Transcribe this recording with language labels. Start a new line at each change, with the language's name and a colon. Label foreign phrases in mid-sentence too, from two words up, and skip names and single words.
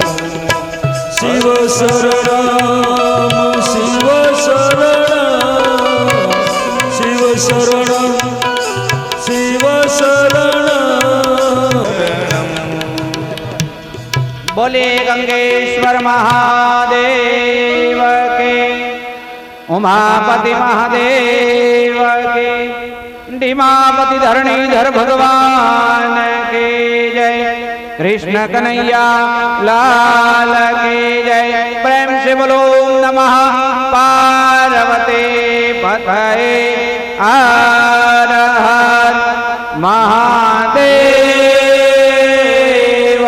Sanskrit: શિવ શરણમ શિવ શરણમ, શિવ શરણમ શિવ શરણમ.
Hindi: बोले गंगेश्वर महादेव के, उमापति महादेव के, धीमापति धरणीधर भगवान की जय। कृष्ण कन्हैया लाल की जय। प्रेम से बोलो
Sanskrit: नमः पार्वती पतये हर हर महादेव।